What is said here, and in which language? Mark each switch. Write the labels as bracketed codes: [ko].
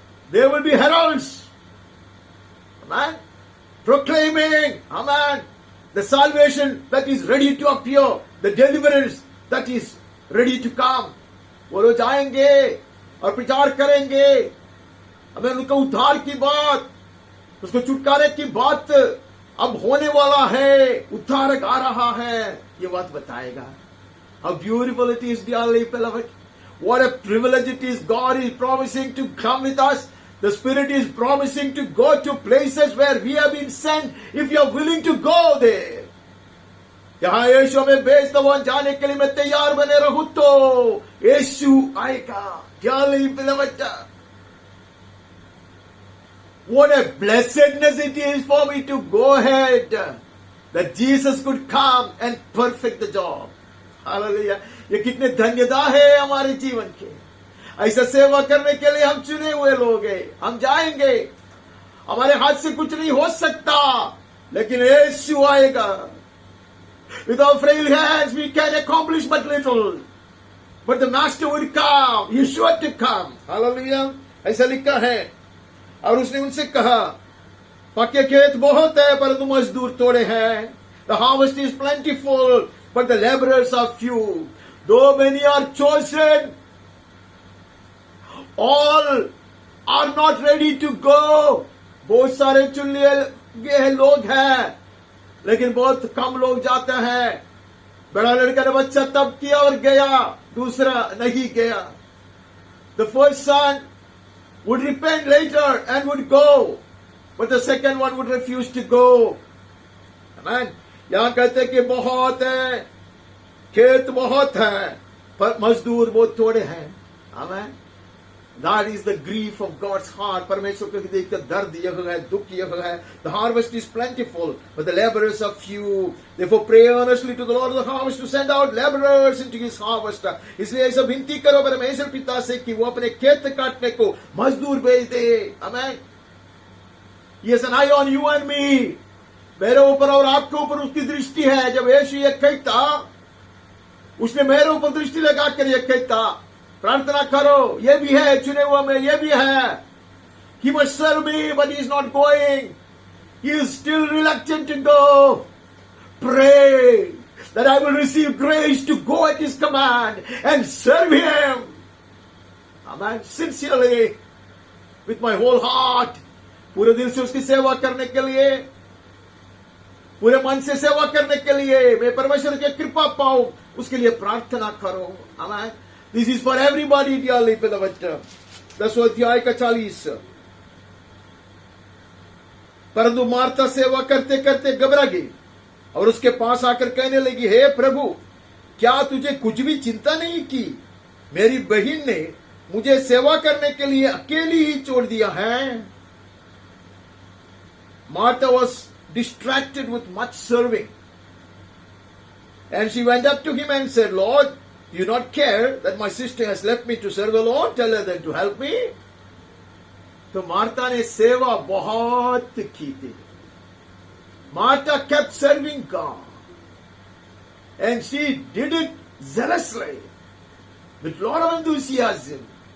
[en] There will be heralds. Amen. Proclaiming, amen, the salvation that is ready to appear, the deliverance that is ready to come. [hi] वो लोग जाएंगे और प्रचार करेंगे, हमें उनका उद्धार की बात, उसको छुटकारे की बात अब होने वाला है. उद्धारक आ रहा है. ये बात बताएगा. [en] How beautiful it is, dearly beloved. What a privilege it is. God is promising to come with us. The Spirit is promising to go to places where we have been sent if you are willing to go there. [hi] यहाँ यीशु हमें भेजता वहां जाने के लिए मैं तैयार बने रहूं तो यीशु आएगा. [en] Dearly beloved, what a blessedness it is for me to go ahead, that Jesus could come and perfect the job. [hi] Hallelujah. ये कितने धन्यता है हमारे जीवन के. ऐसा सेवा करने के लिए हम चुने हुए लोग हैं. हम जाएंगे. हमारे हाथ से कुछ नहीं हो सकता, लेकिन यीशु आएगा. [en] With our frail hands we can accomplish but little, but the Master would come. He is sure to come. Hallelujah. [hi] ऐसा लिखा है. और उसने उनसे कहा, पक्के खेत बहुत है परंतु मजदूर थोड़े हैं. [en] The harvest is plentiful, but the laborers are few. Though many are chosen, all are not ready to go. [hi] बहुत सारे चुन लिए गए लोग हैं, लेकिन बहुत कम लोग जाते हैं. बड़ा लड़का ने बच्चा तब किया और गया, दूसरा नहीं गया. [en] The first son would repent later and would go, but the second one would refuse to go. Amen. [hi] यहाँ कहते हैं कि बहुत है, खेत बहुत है, पर मजदूर बहुत थोड़े हैं. [en] Amen. That is the grief of God's heart. [hi] परमेश्वर को देखकर दर्द यह है, दुख यह है. [en] The harvest is plentiful, but the laborers are few. Therefore pray earnestly to the Lord of the harvest to send out laborers into his harvest. [hi] इसलिए ऐसा विनती करो परमेश्वर पिता से कि वो अपने खेत काटने को मजदूर भेज दे. [en] Amen. He has an eye on you and me. [hi] मेरे ऊपर और आपके ऊपर उसकी दृष्टि है. जब यीशु ये कहता, उसने मेरे ऊपर दृष्टि लगाकर ये कहता, प्रार्थना करो, ये भी है चुने हुआ में, ये भी है. [en] He must serve me, but he is not going. He is still reluctant to go. Pray that I will receive grace to go at his command and serve him. Amen. Sincerely, with my whole heart. [hi] पूरे दिल से उसकी सेवा करने के लिए, पूरे मन से सेवा करने के लिए मैं परमेश्वर की कृपा पाऊं, उसके लिए प्रार्थना करो. [en] Amen. This is for everybody, dearly beloved. [hi] 10वां अध्याय का 40. परंतु मार्था सेवा करते करते घबरा गई और उसके पास आकर कहने लगी, हे प्रभु, क्या तुझे कुछ भी चिंता नहीं की? मेरी बहन ने मुझे सेवा करने के लिए अकेली ही छोड़ दिया है. [en] Martha was distracted with much serving, and she went up to him and said, Lord, do you not care that my sister has left me to serve the Lord? Tell her then to help me. [hi] तो Martha ने सेवा बहुत की थी. [en] Martha kept serving God, and she did it zealously, with lot of enthusiasm.